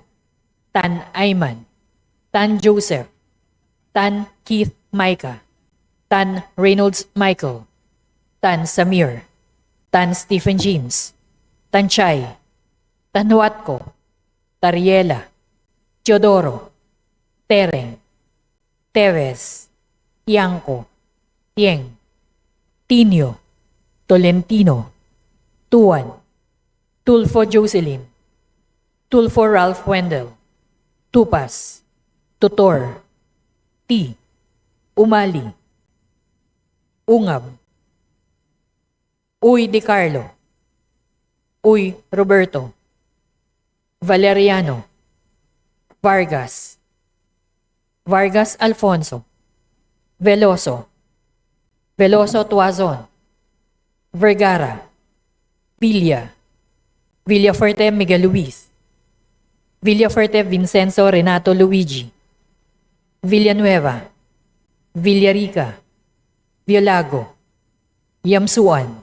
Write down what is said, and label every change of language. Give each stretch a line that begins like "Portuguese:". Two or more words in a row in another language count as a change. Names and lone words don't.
English: Tan Ayman. Tan Joseph. Tan Keith Micah. Tan Reynolds Michael. Tan Samir. Tan Stephen James. Tan Chay. Tan Huatco. Tariela. Teodoro. Tereng. Teves. Tiangco. Tieng. Tinio. Tolentino. Tuan. Tulfo Jocelyn. Tulfo Ralph Wendell. Tupas. Tutor. T. Umali. Ungab. Uy Di Carlo. Uy Roberto. Valeriano. Vargas. Vargas Alfonso. Veloso. Veloso Tuazon. Vergara. Villa. Villafuerte Miguel Luis. Villafuerte Vincenzo Renato Luigi. Villanueva. Villarica. Violago. Yamsuan.